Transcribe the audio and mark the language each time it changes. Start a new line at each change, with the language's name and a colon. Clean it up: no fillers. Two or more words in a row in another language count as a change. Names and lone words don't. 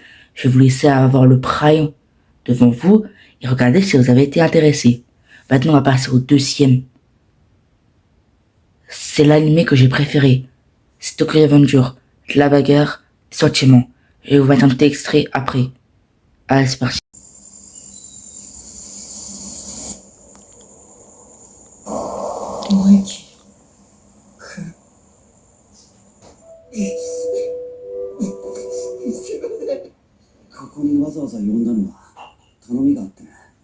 French: Je vais vous laisser avoir le prime devant vous et regardez si vous avez été intéressé. Maintenant, on va passer au deuxième. C'est l'animé que j'ai préféré. C'est Tokyo Revenger, de la bagarre, des sentiments. Je vais vous mettre un petit extrait après. Allez, c'est parti.
Japanese: ここにわざわざ呼んだのは頼みがあってね。